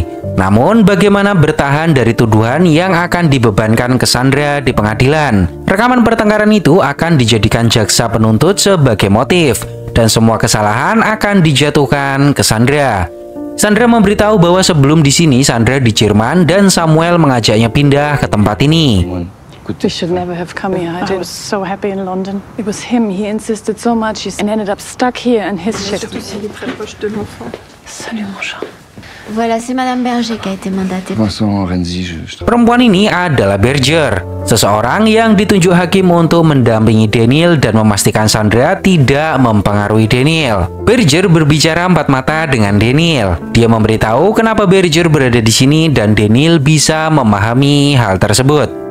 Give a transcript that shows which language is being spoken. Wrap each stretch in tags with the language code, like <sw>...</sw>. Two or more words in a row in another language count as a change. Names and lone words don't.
<id>Namun bagaimana bertahan dari tuduhan yang akan dibebankan ke Sandra di pengadilan. Rekaman pertengkaran itu akan dijadikan jaksa penuntut sebagai motif dan semua kesalahan akan dijatuhkan ke Sandra. Sandra memberitahu bahwa sebelum di sini Sandra di Jerman dan Samuel mengajaknya pindah ke tempat ini.</id> <en>We should never have come here. I was so happy in London. It was him. He insisted so much and ended up stuck here in his shit.</en> <fr>Salut mon chat. Voilà, c'est Madame Berger qui a été mandatée. Vincent Renzi,</fr> <id>Perempuan ini adalah Berger, seseorang yang ditunjuk hakim untuk mendampingi Daniel dan memastikan Sandra tidak mempengaruhi Daniel. Berger berbicara empat mata dengan Daniel. Dia memberitahu kenapa Berger berada di sini dan Daniel bisa memahami hal tersebut.</id>